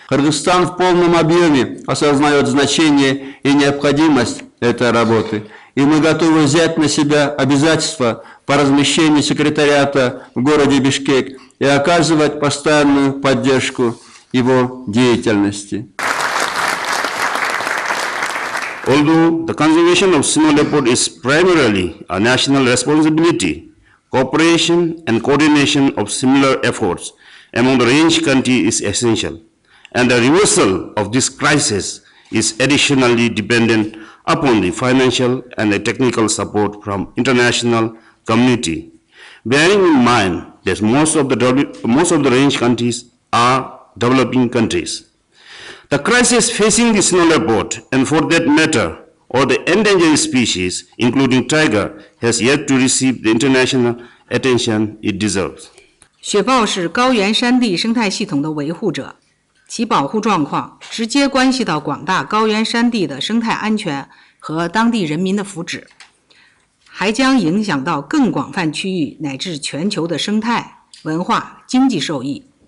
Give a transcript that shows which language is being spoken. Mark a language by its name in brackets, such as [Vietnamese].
[Russian] Кыргызстан в полном объеме осознает значение и необходимость этой работы, и мы готовы взять на себя обязательства по размещению секретариата в городе Бишкек и оказывать постоянную поддержку его деятельности. [English] Although the conservation of snow leopard is primarily a national responsibility, cooperation and coordination of similar efforts among the range country is essential, and the reversal of this crisis is additionally dependent upon the financial and the technical support from international community. Bearing in mind that most of the range countries are developing countries. The crisis facing the snow leopard, and for that matter, all the endangered species, including tiger, has yet to receive the international attention it deserves. [Chinese] 雪豹是高原山地生态系统的维护者，其保护状况直接关系到广大高原山地的生态安全和当地人民的福祉，还将影响到更广泛区域乃至全球的生态、文化、经济受益。